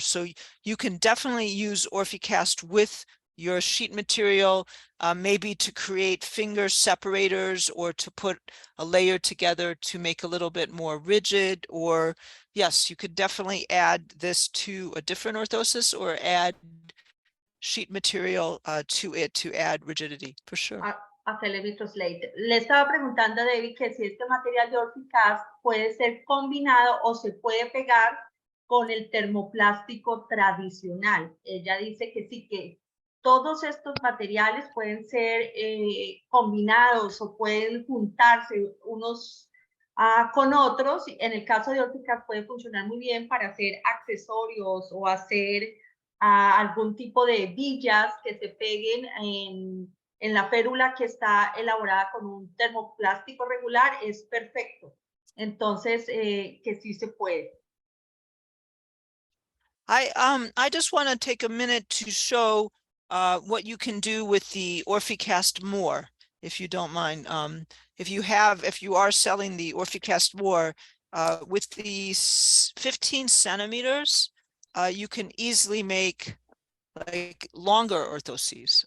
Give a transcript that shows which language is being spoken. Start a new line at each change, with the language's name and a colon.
English: So you can definitely use Orficast with your sheet material, maybe to create finger separators or to put a layer together to make a little bit more rigid. Or yes, you could definitely add this to a different orthosis or add sheet material to it to add rigidity, for sure.
Spanish: Le estaba preguntando a Debbie que si este material de Orficast puede ser combinado o se puede pegar con el termoplástico tradicional. Ella dice que sí, que todos estos materiales pueden ser combinados o pueden juntarse unos con otros. En el caso de Orficast puede funcionar muy bien para hacer accesorios o hacer algún tipo de villas que se peguen en la férula que está elaborada con un termoplástico regular. Es perfecto. Entonces, que sí se puede.
English: I just want to take a minute to show what you can do with the Orficast more, if you don't mind. If you are selling the Orficast more, with these 15 centimeters, you can easily make like longer orthoses.